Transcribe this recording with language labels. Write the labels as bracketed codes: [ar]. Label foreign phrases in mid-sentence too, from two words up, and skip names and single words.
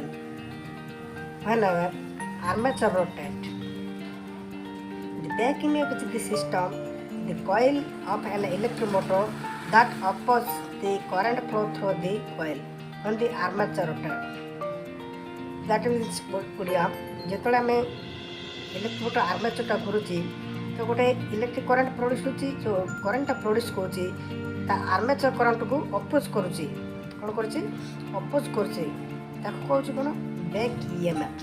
[en] Whenever armature rotates, the back EMF is the system, the coil of an electric motor that opposes the current flow through the coil when the armature rotates. That means [or] ଓଡ଼ିଆ ଯେତେବେଳେ ଆମେ [en] electric motor [or] ଆର୍ମାଚରଟା ଘୁରୁଛି ତ ଗୋଟେ [en] electric current [or] ପ୍ରଡ୍ୟୁସ୍ ହେଉଛି ଯେଉଁ କରେଣ୍ଟଟା ପ୍ରଡ୍ୟୁସ୍ କରୁଛି ତା [en] armature currentku [or] ଅପୋଜ୍ କରୁଛି କ'ଣ କରୁଛି ଅପୋଜ୍ କରୁଛି ତାକୁ କହୁଛି କ'ଣ [en] back EMF.